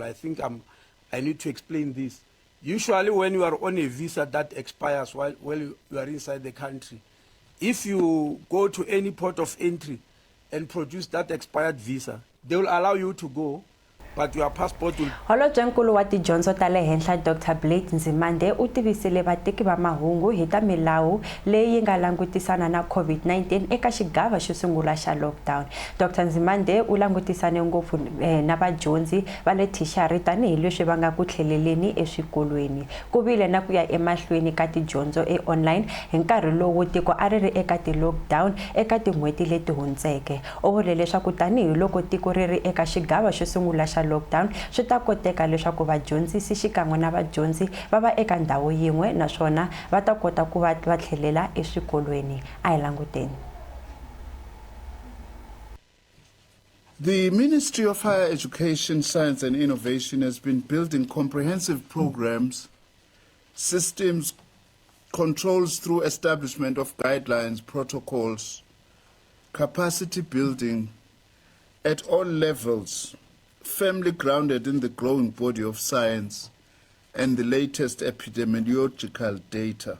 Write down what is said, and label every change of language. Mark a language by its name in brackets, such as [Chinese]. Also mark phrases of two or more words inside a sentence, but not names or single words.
[English] I think I need to explain this. Usually when you are on a visa that expires while you are inside the country, if you go to any port of entry and produce that expired visa, they will allow you to go, but your passport will... [Tsonga] Holobye Nkulu wa tidyondzo ta le henhla Dr. Blade Nzimande u tivisile vateki va mahungu hi ta milawu leyi nga langutisana na COVID-19 eka xigava xo sungula xa lockdown. Dr. Nzimande u langutisane ngopfu na vadyondzi va le thixari tanihi leswi va nga ku tlheleleni eswikolweni. Ku vile na ku ya emahlweni ka tidyondzo online hi nkarhi lowu tiko a ri ri eka ti-lockdown eka tin'hweti leti hundzeke. U vule leswaku tanihi loko tiko ri ri eka xigava xo sungula xa lockdown swi ta koteka leswaku vadyondzisi xikan'we na vadyondzi va va eka ndhawu yin'we naswona va ta kota ku va tlhelela eswikolweni. A hi languteni. [English] The Ministry of Higher Education, Science and Innovation has been building comprehensive programs, systems, controls through establishment of guidelines, protocols, capacity building at all levels, firmly grounded in the growing body of science and the latest epidemiological data.